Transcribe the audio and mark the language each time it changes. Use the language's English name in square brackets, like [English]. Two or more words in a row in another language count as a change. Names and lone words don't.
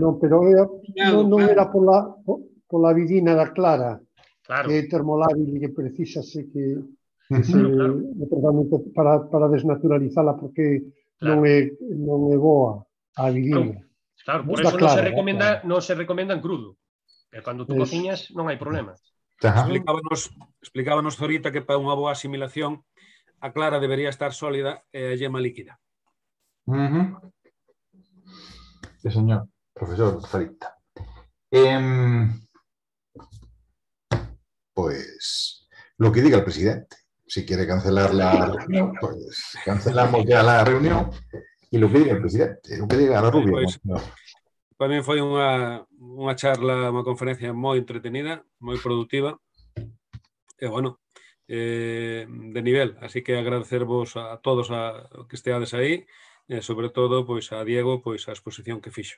[Galician] Non, pero non era pola vidina da clara, que é termolábil e que precisase que se para desnaturalizala porque non é boa a vidina. Claro, por eso non se recomenda en crudo. Pero cando tú cociñas non hai problema. Explicábanos ahorita que para unha boa asimilación a clara debería estar sólida e a yema líquida. [Spanish] Sí, señor, profesor Zarita. Pues lo que diga el presidente. Si quiere cancelar la reunión, pues cancelamos ya la reunión y lo que diga el presidente, lo que diga la Rubia. [Galician] Para mí foi unha charla, unha conferencia moi entretenida, moi productiva. [Spanish] bueno, de nivel. [Galician] Así que agradecervos a todos que esteades aí, sobre todo pois a Diego pois a exposición que fixo.